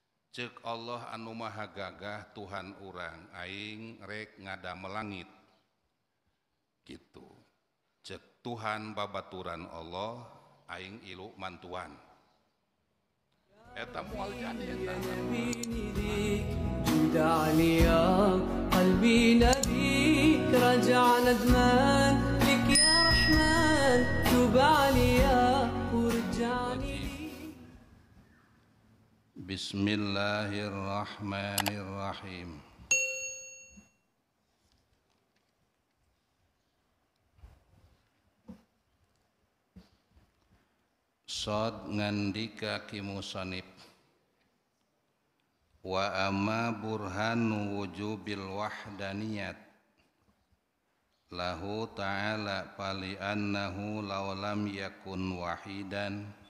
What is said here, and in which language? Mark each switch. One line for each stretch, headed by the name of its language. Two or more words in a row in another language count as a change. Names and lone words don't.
Sundanese: Ceuk Allah anu maha gagah Tuhan urang aing rek ngadamel langit gitu. Ceuk Tuhan babaturan Allah aing ilu mantuan eta moal jadi eta
Arabic: دعني يا قلبي ناديك رجع ندمان لك يا رحمن توب عليا ورجعني بسم الله الرحمن الرحيم.
Sundanese: Sod ngandika ki musannif
Arabic: وأما برهان وجوب الوحدانية له تعالى فلأنه لو لم يكن واحدا